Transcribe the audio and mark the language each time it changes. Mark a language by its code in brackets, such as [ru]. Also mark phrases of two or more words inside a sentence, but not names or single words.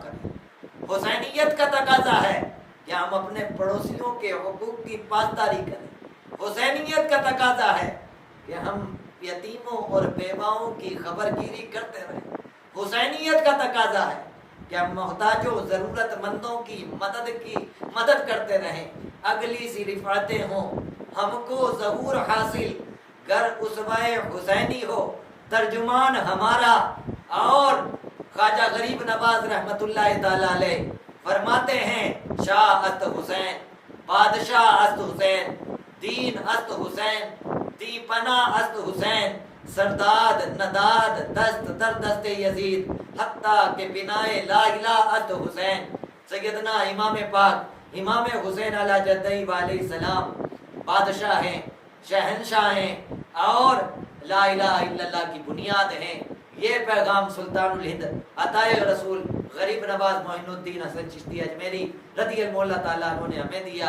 [ur] کریں، حسینیت کا تقاضا ہے کہ ہم اپنے پڑوسیوں کے حقوق کی پاسداری کریں، حسینیت کا تقاضا ہے کہ ہم یتیموں اور بیواؤں کی خبر گیری کرتے رہیں، حسینیت کا تقاضا ہے کہ ہم محتاجوں ضرورت مندوں کی مدد کرتے رہیں، اگلی سی رفعتیں ہوں، ہم کو ظہور حاصل، گر اسوہ حسینی ہو ترجمان ہمارا۔ اور خواجہ غریب نواز رحمت اللہ تعالی علیہ فرماتے ہیں [fa] شاہ است حسین، بادشاہ است حسین، دین است حسین، دی پناہ است حسین، سرداد نداد دست در دست یزید، حتیٰ کہ بنائے لا الہ است حسین۔ [ur] سیدنا امام پاک امام حسین علیہ جدہ علیہ السلام بادشاہ ہیں، شہنشاہ ہیں، اور [ar] لا الہ الا اللہ [ur] کی بنیاد ہیں۔ یہ پیغام سلطان الہند عطائے رسول غریب نواز معین الدین حسن چشتی اجمیری رضی اللہ تعالیٰ عنہ نے ہمیں دیا۔